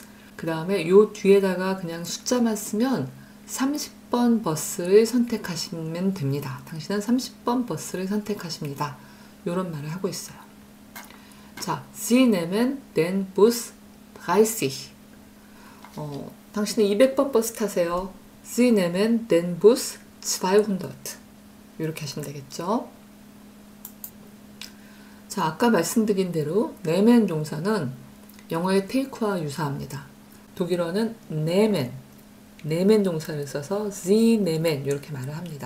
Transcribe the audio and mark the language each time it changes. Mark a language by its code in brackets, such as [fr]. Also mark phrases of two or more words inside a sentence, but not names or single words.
[ko] 그 다음에 요 뒤에다가 그냥 숫자만 쓰면 30번 버스를 선택하시면 됩니다. 당신은 30번 버스를 선택하십니다. 요런 말을 하고 있어요. 자, [de] Sie nehmen den Bus 30. [ko] 당신은 200번 버스 타세요. [de] Sie nehmen den Bus 200. [ko] 이렇게 하시면 되겠죠. 자, 아까 말씀드린 대로 nehmen 동사는 영어의 take와 유사합니다. 독일어는 nehmen 동사를 써서 [de] Sie nehmen [ko] 이렇게 말을 합니다.